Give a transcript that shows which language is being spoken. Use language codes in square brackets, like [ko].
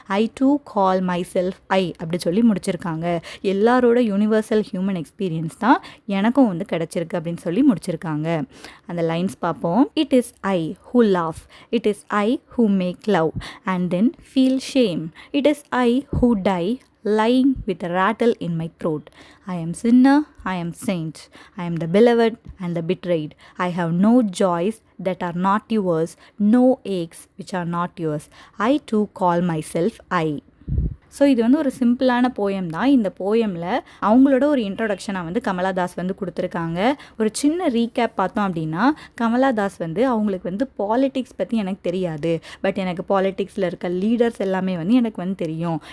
[ta] I two call my self ஐ அப்படி சொல்லி முடிச்சிருக்காங்க. எல்லாரோட யூனிவர்சல் ஹியூமன் எக்ஸ்பீரியன்ஸ் தான் எனக்கும் வந்து கிடச்சிருக்கு அப்படின்னு சொல்லி முடிச்சிருக்காங்க. அந்த லைன்ஸ் பார்ப்போம். [en] It is I who laugh, it is I who make love and then feel shame, it is I who die lying with a rattle in my throat. I am sinner, I am saint, I am the beloved and the betrayed. I have no joys that are not yours, no aches which are not yours. I too call myself I. [ta] So இது வந்து ஒரு சிம்பிளான poem தான். இந்த போயமில் அவங்களோட ஒரு இன்ட்ரொடக்ஷனாக வந்து கமலாதாஸ் வந்து கொடுத்துருக்காங்க. ஒரு சின்ன ரீகேப் பார்த்தோம் அப்படின்னா கமலாதாஸ் வந்து அவங்களுக்கு வந்து பாலிட்டிக்ஸ் பற்றி எனக்கு தெரியாது, பட் எனக்கு பாலிட்டிக்ஸில் இருக்க லீடர்ஸ் எல்லாமே வந்து எனக்கு வந்து தெரியும்.